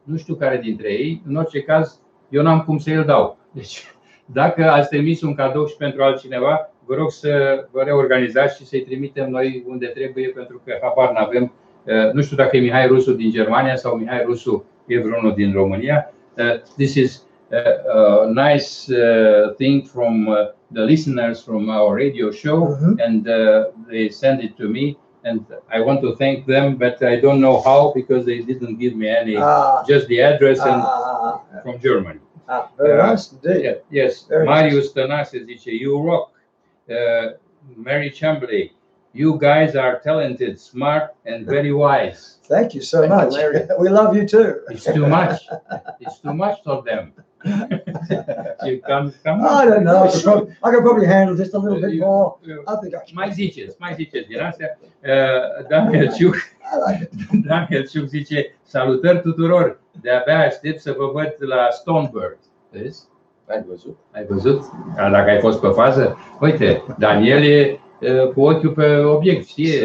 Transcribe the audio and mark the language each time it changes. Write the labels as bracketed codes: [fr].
[ro] Nu știu care dintre ei, în orice caz, eu n-am cum să îl dau. Deci, dacă ați trimis un cadou și pentru altcineva, vă rog să vă reorganizați și să-i trimitem noi unde trebuie, pentru că habar n-avem. Nu știu dacă e Mihai Rusu din Germania sau Mihai Rusu e vreunul din România. [en] This is a nice thing from the listeners from our radio show, and they send it to me, and I want to thank them, but I don't know how because they didn't give me any, just the address and from Germany. Very nice indeed. Yes, very Marius Tănase [ro] zice, [en] you rock. Mary Chamberlain, you guys are talented, smart, and very wise. Thank you so much. We love you too. It's too much. It's too much for them. You come. I don't know. I could probably handle just a little bit more. I think I can. [ro] Mai ziceți din astea. Dan Helciuc zice, salutări tuturor. De-abia aștept să vă văd la Stonebird. Vezi? Ai văzut? Dacă ai fost pe fază? Uite, Daniel e cu ochiul pe obiect, știe?